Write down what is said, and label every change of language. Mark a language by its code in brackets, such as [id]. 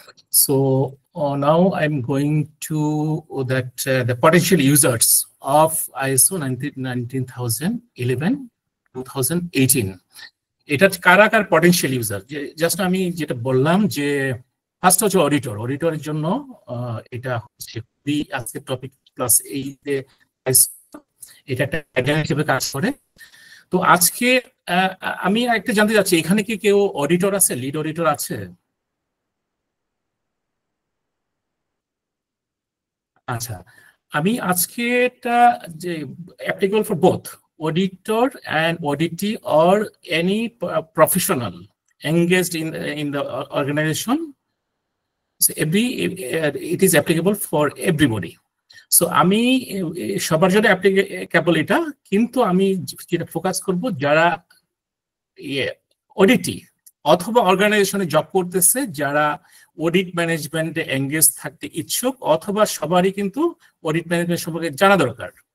[en] So now I'm going to the potential users of ISO 19011-2018. [bn] এটা কারা potential user, just আমি যেটা বললাম যে ফার্স্ট হচ্ছে অডিটরের জন্য এটা হচ্ছে আজকের টপিক প্লাস এই যে এটা একটা গাইডলাইন হিসেবে কাজ করে। তো আজকে আমি একটা জানতে চাচ্ছি, এখানে কি কেউ অডিটর আছে, লিড অডিটর আছে? আচ্ছা, আমি আজকে এটা যে [en] Applicable for both auditor and auditee or any professional engaged in the organization. So it is applicable for everybody. [bn] So আমি সবার জন্য applicable এটা, কিন্তু আমি যেটা ফোকাস করব যারা অডিটী অথবা অর্গানাইজেশনে জব করতেছে, যারা অডিট ম্যানেজমেন্টে এঙ্গেজ থাকতে ইচ্ছুক, অথবা সবারই কিন্তু অডিট ম্যানেজমেন্ট সম্পর্কে জানা দরকার।